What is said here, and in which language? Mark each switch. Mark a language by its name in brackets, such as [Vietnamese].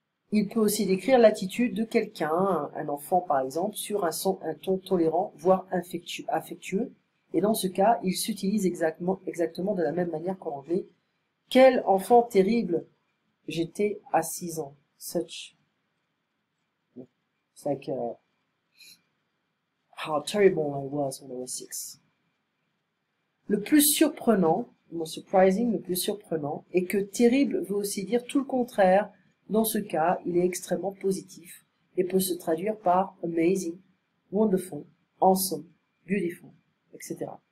[French] Il peut aussi décrire l'attitude de quelqu'un, un enfant par exemple, sur un ton tolérant, voire affectueux. Et dans ce cas, il s'utilise exactement de la même manière qu'en anglais. Quel enfant terrible j'étais à 6 ans. [English] Such. It's like how terrible I was when I was 6. [French] Le plus surprenant, le plus surprenant, est que terrible veut aussi dire tout le contraire. Dans ce cas, il est extrêmement positif et peut se traduire par amazing, wonderful, awesome, beautiful, etc.